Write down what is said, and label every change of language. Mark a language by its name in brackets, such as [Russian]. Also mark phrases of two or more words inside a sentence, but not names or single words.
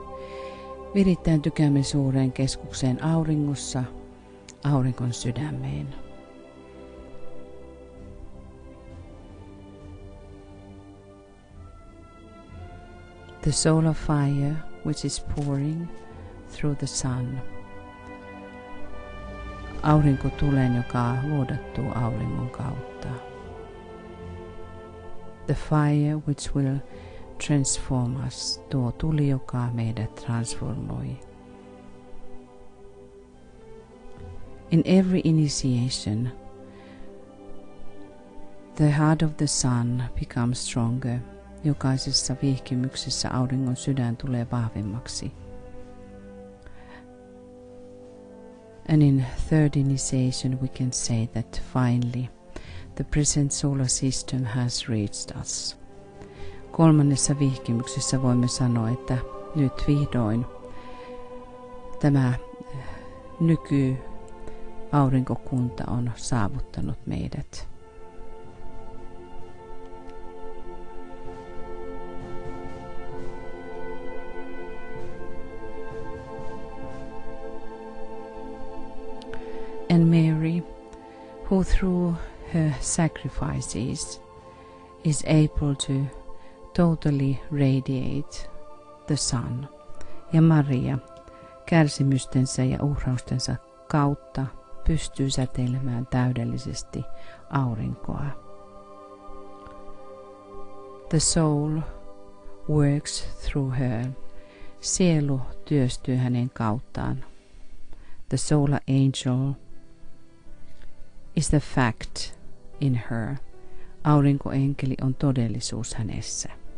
[Finnish] Virittäytykäämme suureen keskukseen auringossa, auringon sydämeen. [English] The soul of fire which is pouring through the sun. [Finnish] Aurinko tulen, joka vuodattuu auringon kautta. [English] The fire which will transform us, [Finnish] tuo tuli, joka meidät transformoi. [English] In every initiation, the heart of the sun becomes stronger. [Finnish] Jokaisessa vihkimyksessä auringon sydän tulee vahvemmaksi. [English] And in third initiation we can say that finally the present solar system has reached us. [Finnish] Kolmannessa vihkimyksessä voimme sanoa, että nyt vihdoin tämä nyky-aurinkokunta on saavuttanut meidät. [English] And Mary, who through her sacrifices is able to totally radiate the sun. [Finnish] Ja Maria kärsimystensä ja uhraustensa kautta pystyy säteilemään täydellisesti aurinkoa. [English] The soul works through her. [Finnish] Sielu työstyy hänen kauttaan. [English] The solar angel is the fact in her. [Finnish] Aurinkoenkeli on todellisuus hänessä.